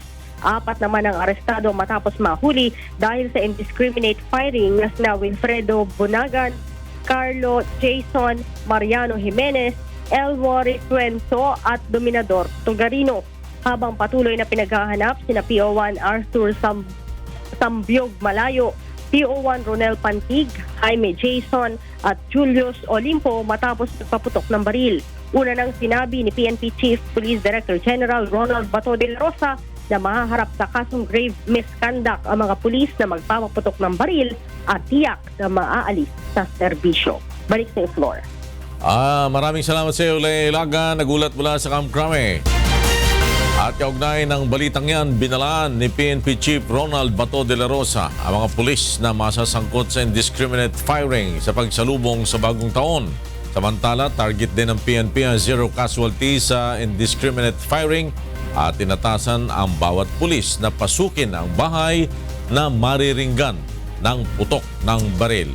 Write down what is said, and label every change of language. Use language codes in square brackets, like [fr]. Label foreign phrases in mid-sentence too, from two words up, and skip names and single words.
[tl] 4 naman ang arestado matapos mahuli dahil sa [en] indiscriminate firing [tl] na sina Wilfredo Bunagan, Carlo Jason, Mariano Jimenez, Elwory Cuenzo at Dominador Tugarino. Habang patuloy na pinaghahanap sina PO1 Arthur Sambiog Malayo, PO1 Ronel Pantig, Jaime Jason at Julius Olimpo matapos nagpaputok ng baril. Una nang sinabi ni PNP Chief Police Director General Ronald Bato de la Rosa na mahaharap sa kasong [en] grave misconduct [tl] ang mga pulis na magpapaputok ng baril at tiyak na maaalis sa serbisyo. Balik sa floor. Maraming salamat sa iyo, Leia Ilagan. Nagulat mula sa Kamkrame. At kaugnay ng balitang yan, binalaan ni PNP Chief Ronald Bato de la Rosa ang mga pulis na masasangkot sa [en] indiscriminate firing [tl] sa pagsalubong sa bagong taon. Samantala, target din ng PNP ang [en] zero casualty [tl] sa [en] indiscriminate firing [tl] at tinatasan ang bawat pulis na pasukin ang bahay na mariringgan ng putok ng baril.